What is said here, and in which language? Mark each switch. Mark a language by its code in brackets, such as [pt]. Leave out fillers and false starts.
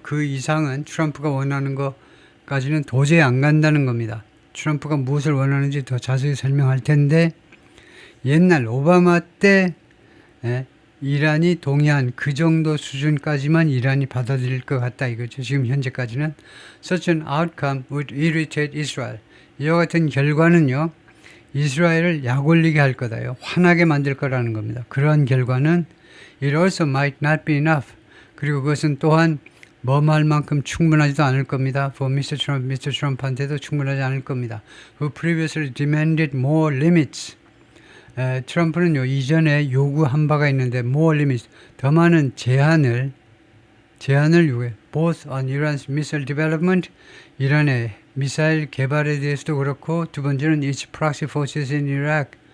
[ko] 그 이상은 트럼프가 원하는 것까지는 도저히 안 간다는 겁니다. 트럼프가 무엇을 원하는지 더 자세히 설명할 텐데, 옛날 오바마 때 이란이 동의한 그 정도 수준까지만 이란이 받아들일 것 같다 이거죠. 지금 현재까지는. [en] Such an outcome would irritate Israel. [ko] 이와 같은 결과는요, 이스라엘을 약올리게 할 거다요. 화나게 만들 거라는 겁니다. 그러한 결과는 [en] it also might not be enough. [ko] 그리고 그것은 또한 뭐할 만큼 충분하지도 않을 겁니다. [en] For Mr. Trump, Mr. [ko] Trump한테도 충분하지 않을 겁니다. [en] Who previously demanded more limits. [ko] 트럼프는요, 이전에 요구한 바가 있는데 [en] more limits, [ko] 더 많은 제한을 요구해. [en] Both on Iran's missile development, [ko] 이란의 미사일 개발에 대해서도 그렇고, 두 번째는 [en] its proxy forces in Iraq.